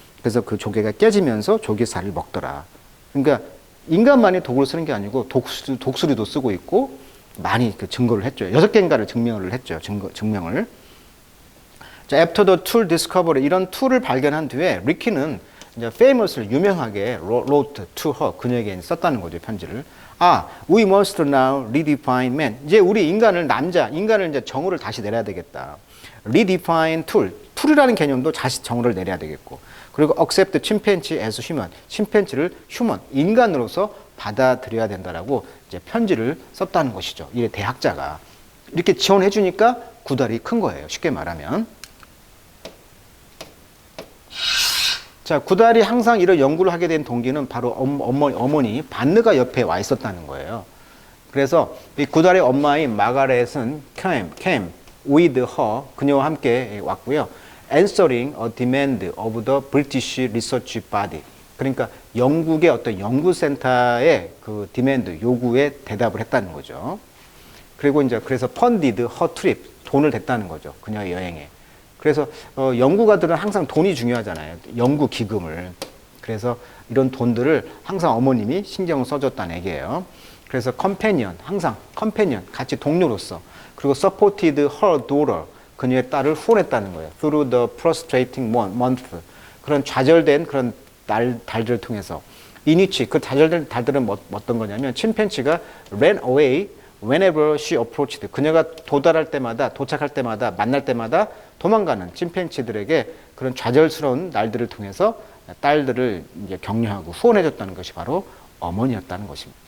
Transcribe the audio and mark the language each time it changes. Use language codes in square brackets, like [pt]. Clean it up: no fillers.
[ko] 그래서 그 조개가 깨지면서 조개살을 먹더라. 그러니까 인간만이 도구를 쓰는 게 아니고 독수리도 쓰고 있고 많이 그 증거를 했죠. 6개인가를 증명을 했죠. 증명을. 자, [en] after the tool discovery [ko] 이런 툴을 발견한 뒤에 리키는 이제 famously 유명하게 [en] wrote to her [ko] 그녀에게 썼다는 거죠. 편지를. [en] We must now redefine man. [ko] 이제 우리 인간을 이제 정의를 다시 내려야 되겠다. redefine 툴이라는 개념도 다시 정의를 내려야 되겠고. [en] 그리고 accept chimpanzee as human. [ko] 침팬지를 human, 인간으로서 받아들여야 된다라고 이제 편지를 썼다는 것이죠. 이 대학자가 이렇게 지원해 주니까 구달이 큰 거예요. 쉽게 말하면. 자, 구달이 항상 이런 연구를 하게 된 동기는 바로 어머니 반느가 옆에 와 있었다는 거예요. 그래서 이 구달의 엄마인 마가렛은 [en] came with her [ko] 그녀와 함께 왔고요. [en] answering a demand of the British Research Body. [ko] 그러니까 영국의 어떤 연구센터의 그 디맨드 요구에 대답을 했다는 거죠. 그리고 이제 그래서 [en] funded her trip [ko] 돈을 댔다는 거죠. 그녀의 여행에. 그래서 연구가들은 항상 돈이 중요하잖아요. 연구 기금을. 그래서 이런 돈들을 항상 어머님이 신경을 써줬다는 얘기예요. 그래서 항상 컴패니언, 같이 동료로서. 그리고 [en] supported her daughter, [ko] 그녀의 딸을 후원했다는 거예요. [en] through the frustrating month. [ko] 그런 좌절된 그런 달들을 통해서. 이니치, 그 좌절된 달들은 어떤 거냐면 침팬지가 [en] ran away whenever she approached. [ko] 그녀가 도착할 때마다, 만날 때마다 도망가는 침팬지들에게 그런 좌절스러운 날들을 통해서 딸들을 이제 격려하고 후원해줬다는 것이 바로 어머니였다는 것입니다.